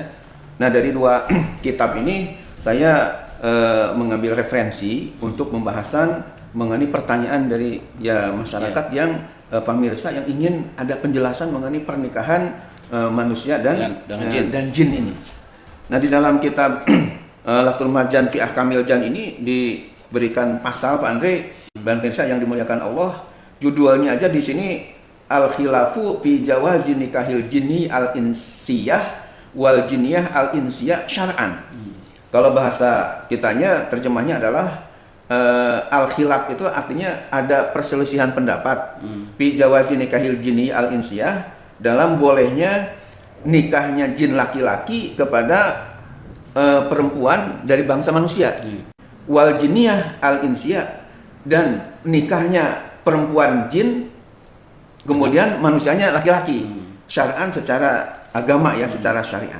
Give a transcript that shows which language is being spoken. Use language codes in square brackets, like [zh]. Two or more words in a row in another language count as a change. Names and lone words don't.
[id] Nah, dari 2 kitab ini saya mengambil referensi untuk pembahasan mengenai pertanyaan dari ya masyarakat yang pemirsa yang ingin ada penjelasan mengenai pernikahan manusia dan jin ini. Nah, di dalam kitab Laqtul Marjan fi Ahkamil Jan ini diberikan pasal Pak Andre dan pemirsa yang dimuliakan Allah. Judulnya aja di sini [ar] الخلاف في جواز نكاح الجني الإنسية والجنية الإنسية شرعا. [id] Kalau bahasa kitanya terjemahnya adalah [ar] الخلاف [id] itu artinya ada perselisihan pendapat [ar] في جواز نكاح الجني الإنسية, [id] dalam bolehnya nikahnya jin laki-laki kepada perempuan dari bangsa manusia. [ar] والجنية الإنسية, [id] dan nikahnya perempuan jin kemudian manusianya laki-laki, syar'an secara agama ya, secara syariat.